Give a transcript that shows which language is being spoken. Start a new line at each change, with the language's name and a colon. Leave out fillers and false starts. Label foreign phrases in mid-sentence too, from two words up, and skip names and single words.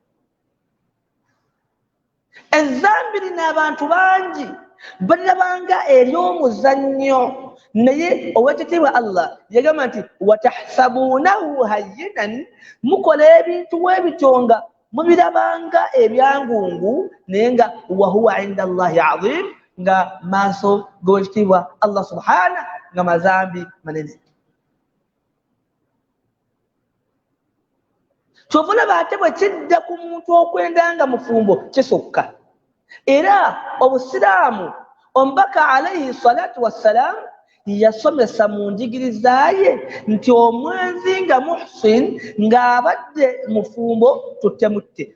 Ganda: Ezzambiri n'abantu bangi balirabanga ery'omuzannyo naye owekitiibwa Allah yagamba nti
Arabic: وتحسبونه هينا,
Ganda: mukola ebintu bwebityo nga mubirabanga ebyangungu naye nga
Arabic: وهو عند الله عظيم,
Ganda: nga maaso g'owekitiibwa
Arabic: الله سبحانه
Ganda: nga mazambi manene. Kyova olaba ate bwe kidda ku muntu okwendanga mufumbo kisukka. Era obusiraamu omubaka
Arabic: عليه الصلاة والسلام
Ganda: yasomesa mu njigiriza ye nti omwenzi nga muhsin ng'abadde mufumbo tuttemutte.